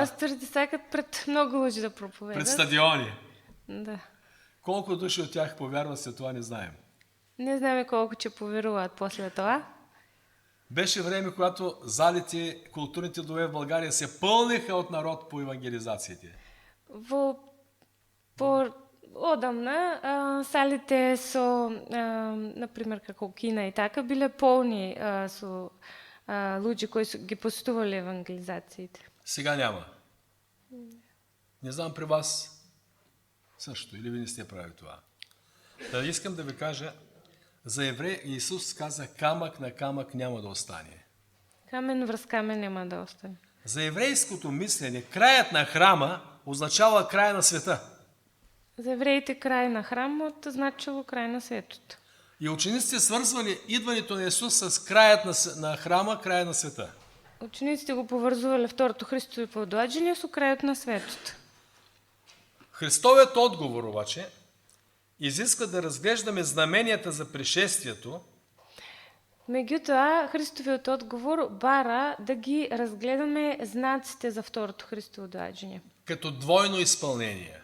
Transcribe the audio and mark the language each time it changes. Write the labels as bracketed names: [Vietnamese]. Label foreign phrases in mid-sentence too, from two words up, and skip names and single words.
[Macedonian] пасторите сакат пред много луѓе да проповедат. пред стадиони. Да. [Bulgarian] Колко души от тях повярват след това, не знаем. [Macedonian] Не знаеме колко ќе поверуваат после това. [Bulgarian] Беше време, когато залите, културните домове в България се пълниха от народ по евангелизациите. [Macedonian] Одамна салите со, например, како Кина и така, биле полни со луѓе кои ги посетувале евангелизациите. [Bulgarian] Сега няма. Не знам при вас също, или ви не сте правили това. Да искам да ви кажа, за евреи Исус каза, камък на камък няма да остане. [Macedonian] Камен врз камен нема да остане. [Bulgarian] За еврейското мислене, краят на храма означава края на света. [Macedonian] За евреите крај на храмот значило крај на светот. [Bulgarian] И учениците свързвали идването на Исус с краят на храма, края на света. [Macedonian] Учениците го поврзувале второто Христово доаѓање со крајот на светот. [Bulgarian] Христовият отговор обаче изисква да разглеждаме знаменията за пришествието, [Macedonian] Меѓутоа, Христовиот одговор бара да ги разгледаме знаците за второто Христово доаѓање [Bulgarian] като двойно изпълнение.